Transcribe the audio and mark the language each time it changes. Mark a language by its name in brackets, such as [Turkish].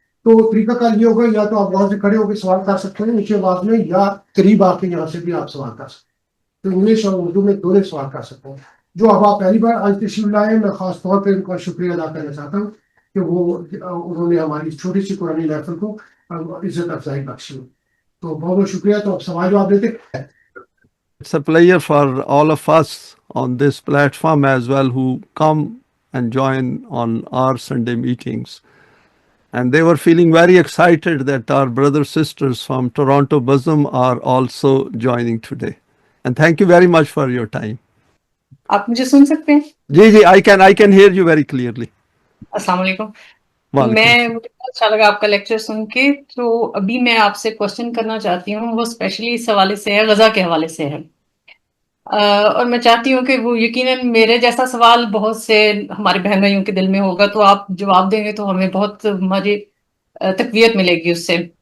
[Hindi] तो तरीकाकार ये होगा, या तो आप वहां से खड़े होकर सवाल कर सकते हैं नीचे आवाज में, या करीब आके यहाँ से भी आप सवाल कर सकते हैं. तो इंग्लिश और उर्दू में दोनों सवाल कर सकते हैं. जो अब आप पहली बार आज तशरीफ लाए, मैं खास तौर पर उनका शुक्रिया अदा करना चाहता हूँ कि उन्होंने हमारी छोटी सी कुरानी महफिल को इज्जत अफजाई बख्शी. तो बहुत बहुत शुक्रिया. तो अब सवाल जवाब देते. [English] It's a pleasure for all of us on this platform as well who come and join on our Sunday meetings. And they were feeling very excited that our brothers sisters from Toronto Bazm are also joining today. And thank you very much for your time. [Hindi] आप मुझे सुन सकते हैं? [English] जी जी, I can hear you very clearly. [Hindi] अस्सलाम वालेकुम. मुझे बहुत अच्छा लगा आपका लेक्चर सुन के. तो अभी मैं आपसे क्वेश्चन करना चाहती हूँ, वो स्पेशली इस हवाले से है, गजा के हवाले से है. और मैं चाहती हूँ कि वो यकीनन मेरे जैसा सवाल बहुत से हमारे बहन भाइयों के दिल में होगा, तो आप जवाब देंगे तो हमें बहुत हमारी तकवीयत मिलेगी उससे.